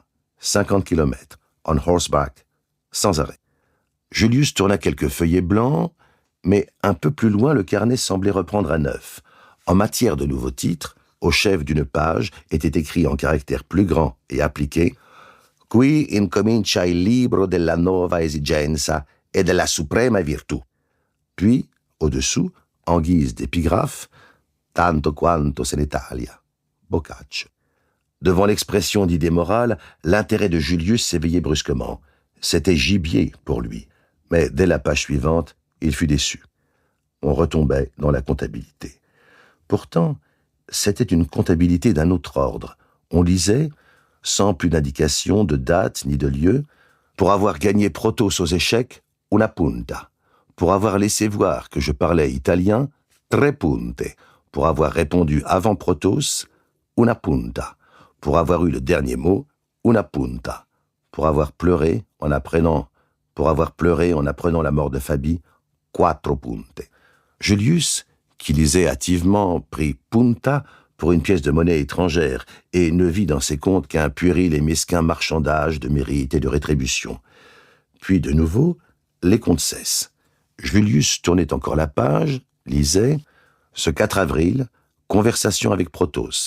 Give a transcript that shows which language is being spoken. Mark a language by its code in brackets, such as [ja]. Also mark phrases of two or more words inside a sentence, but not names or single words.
[fr] 50 km, [en] on horseback, [fr] sans arrêt. Julius tourna quelques feuillets blancs, mais un peu plus loin, le carnet semblait reprendre à neuf. En matière de nouveaux titres, au chef d'une page était écrit en caractères plus grands et appliqués « [it] Qui incomincia il libro della nuova esigenza e della suprema virtù ». [fr] Puis, au-dessous, en guise d'épigraphe, « [it] Tanto quanto se ne taglia ». [fr] Boccaccio. Devant l'expression d'idées morales, l'intérêt de Julius s'éveillait brusquement. C'était gibier pour lui. Mais dès la page suivante, il fut déçu. On retombait dans la comptabilité. Pourtant, c'était une comptabilité d'un autre ordre. On lisait, sans plus d'indication de date ni de lieu, pour avoir gagné Protos aux échecs, [it] una punta. [fr] Pour avoir laissé voir que je parlais italien, [it] tre punte. [fr] Pour avoir répondu avant Protos, [it] una punta. [fr] Pour avoir eu le dernier mot, [it] una punta. [fr] Pour avoir pleuré en apprenant la mort de Fabi, [it] quattro punte. [fr] Julius, qui lisait hâtivement, prit punta pour une pièce de monnaie étrangère et ne vit dans ses comptes qu'un puéril et mesquin marchandage de mérite et de rétribution. Puis de nouveau, les comptes cessent. Julius tournait encore la page, lisait « Ce 4 avril, conversation avec Protos.